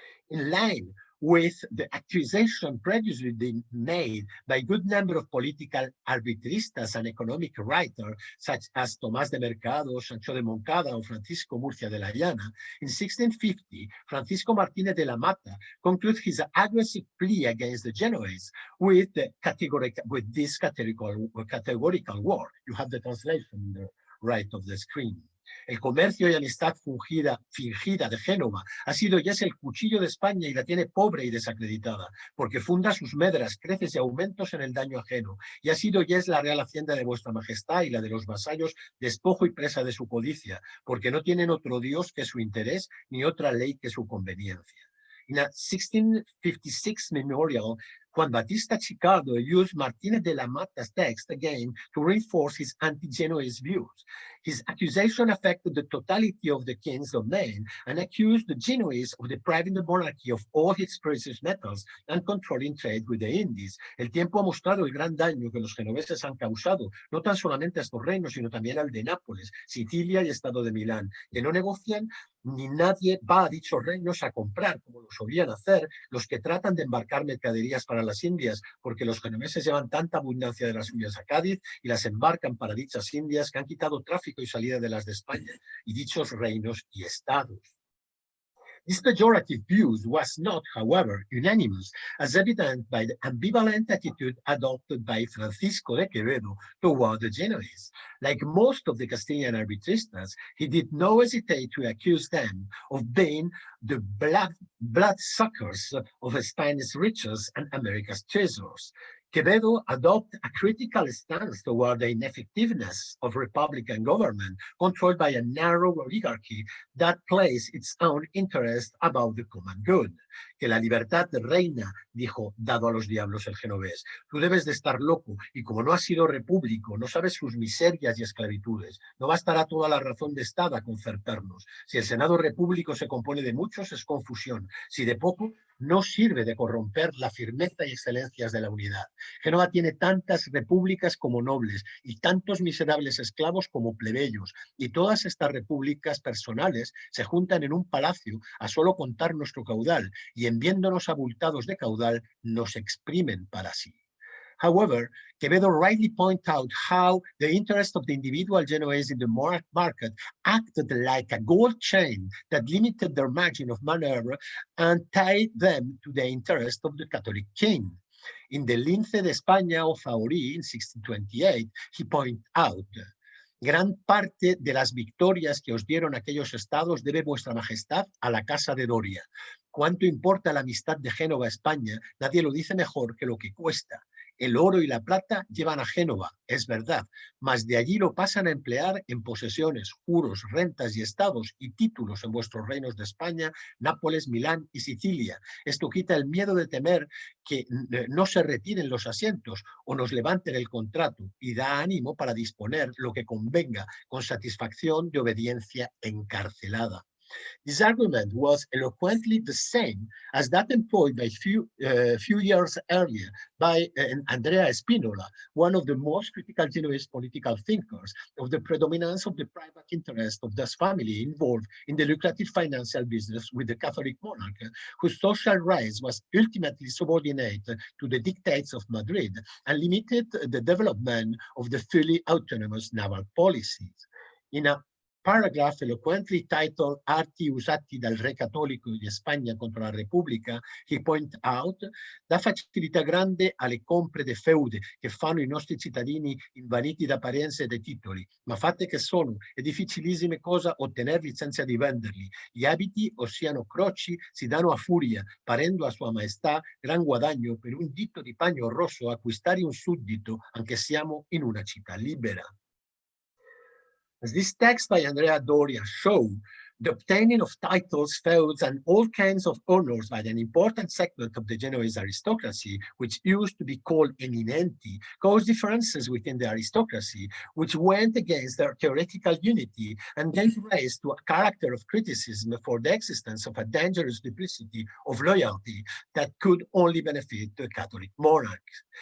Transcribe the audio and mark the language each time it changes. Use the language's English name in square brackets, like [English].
[English] In line with the accusation previously made by a good number of political arbitristas and economic writers, such as Tomás de Mercado, Sancho de Moncada, or Francisco Murcia de la Llana, in 1650, Francisco Martínez de la Mata concluded his aggressive plea against the Genoese with this categorical war. You have the translation on the right of the screen. [Spanish] El comercio y amistad fingida de Génova ha sido y es el cuchillo de España y la tiene pobre y desacreditada, porque funda sus medras, creces y aumentos en el daño ajeno, y ha sido y es la real hacienda de vuestra majestad y la de los vasallos, despojo y presa de su codicia, porque no tienen otro Dios que su interés, ni otra ley que su conveniencia. [English] In a 1656 memorial Juan Battista Chicardo used Martínez de la Mata's text again to reinforce his anti-Genoese views. His accusation affected the totality of the king's domain and accused the Genoese of depriving the monarchy of all its precious metals and controlling trade with the Indies. [Spanish] El tiempo ha mostrado el gran daño que los genoveses han causado, no tan solamente a estos reinos, sino también al de Nápoles, Sicilia y Estado de Milán, que no negocian ni nadie va a dichos reinos a comprar, como lo solían hacer los que tratan de embarcar mercaderías para las Indias, porque los genoveses llevan tanta abundancia de las suyas a Cádiz y las embarcan para dichas Indias que han quitado tráfico y salida de las de España y dichos reinos y estados. [English] This pejorative view was not, however, unanimous, as evident by the ambivalent attitude adopted by Francisco de Quevedo toward the Genoese. Like most of the Castilian arbitristas, he did not hesitate to accuse them of being the bloodsuckers of Spanish riches and America's treasures. Quevedo adopted a critical stance toward the ineffectiveness of republican government controlled by a narrow oligarchy that placed its own interest above the common good. [Spanish] Que la libertad reina, dijo, dado a los diablos el genovés. Tú debes de estar loco, y como no has sido repúblico, no sabes sus miserias y esclavitudes. No bastará toda la razón de Estado a concertarnos. Si el Senado repúblico se compone de muchos, es confusión. Si de poco, no sirve de corromper la firmeza y excelencias de la unidad. Génova tiene tantas repúblicas como nobles y tantos miserables esclavos como plebeyos, y todas estas repúblicas personales se juntan en un palacio a solo contar nuestro caudal, y en viéndonos abultados de caudal nos exprimen para sí. [English] However, Quevedo rightly points out how the interest of the individual Genoese in the market acted like a gold chain that limited their margin of maneuver and tied them to the interest of the Catholic king. In the Lince de España of Faurí in 1628, he pointed out, [Spanish] gran parte de las victorias que os dieron aquellos estados debe vuestra majestad a la casa de Doria. ¿Cuánto importa la amistad de Génova a España? Nadie lo dice mejor que lo que cuesta. El oro y la plata llevan a Génova, es verdad, mas de allí lo pasan a emplear en posesiones, juros, rentas y estados y títulos en vuestros reinos de España, Nápoles, Milán y Sicilia. Esto quita el miedo de temer que no se retiren los asientos o nos levanten el contrato y da ánimo para disponer lo que convenga con satisfacción de obediencia encarcelada. [English] This argument was eloquently the same as that employed by few years earlier by Andrea Spinola, one of the most critical Genoese political thinkers of the predominance of the private interest of this family involved in the lucrative financial business with the Catholic monarch, whose social rise was ultimately subordinated to the dictates of Madrid and limited the development of the fully autonomous naval policies. In a paragraph eloquently titled [Italian] Arti usati dal Re Cattolico di Spagna contro la Repubblica, [English] he pointed out [Italian] la facilità grande alle compre de feude che fanno i nostri cittadini invaniti da apparenze e dei titoli, ma fatte che sono, è difficilissime cosa ottenerli senza di venderli. Gli abiti, ossia croci, si danno a furia, parendo a Sua Maestà gran guadagno per un dito di pagno rosso acquistare un suddito, anche siamo in una città libera. [English] As this text by Andrea Doria show, the obtaining of titles, feuds, and all kinds of honors by an important segment of the Genoese aristocracy, which used to be called eminenti, caused differences within the aristocracy, which went against their theoretical unity and gave rise to a character of criticism for the existence of a dangerous duplicity of loyalty that could only benefit the Catholic monarchs.